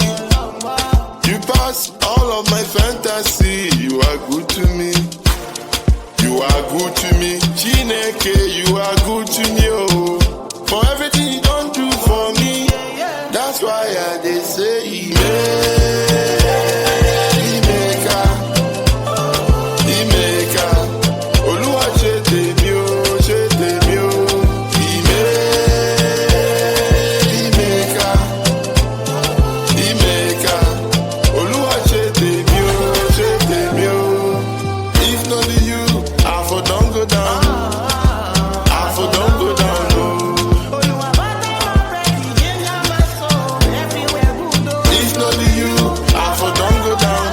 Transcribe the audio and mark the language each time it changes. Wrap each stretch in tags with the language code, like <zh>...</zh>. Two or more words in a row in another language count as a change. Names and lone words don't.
<pcm>You pass all of my fantasy. You are good to me. You are good to me. Chineke, you are good to me. Oh, for everything you don't do for me. That's why I did say Emeka.</pcm> <yo>Emeka. Oluwa shete mi o, shete mi o. Emeka. Emeka. Oluwa shete mi o, shete mi o.</yo> <pcm>If not you, I for don't go down. I for don't go down, no. If not you, I for don't go down.</pcm>